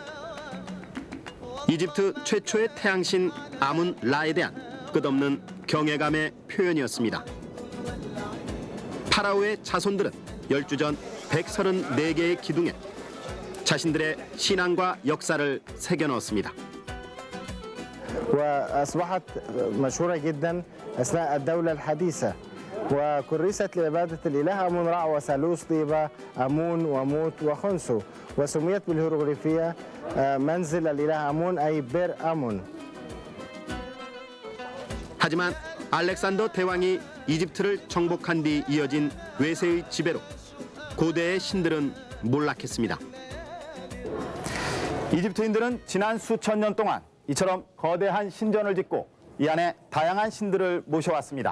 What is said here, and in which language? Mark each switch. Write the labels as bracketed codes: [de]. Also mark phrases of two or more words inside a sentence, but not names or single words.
[ko] 이집트 최초의 태양신 아문 라에 대한 끝없는 경외감의 표현이었습니다. 파라오의 자손들은 열주전 134개의 기둥에 자신들의 신앙과 역사를 새겨 넣었습니다. [ar] وأصبحت مشهورة جدا أثناء الدولة الحديثة وكرست لعبادة الإله أمون رع وثالوث طيبة أمون وموت وخنسو وسميت بالهيروغليفية منزل الإله أمون أي بير أمون. [ko] 하지만 알렉산더 대왕이 이집트를 정복한 뒤 이어진 외세의 지배로 고대의 신들은 몰락했습니다. 이집트인들은 지난 수천 년 동안 이처럼 거대한 신전을 짓고 이 안에 다양한 신들을 모셔왔습니다.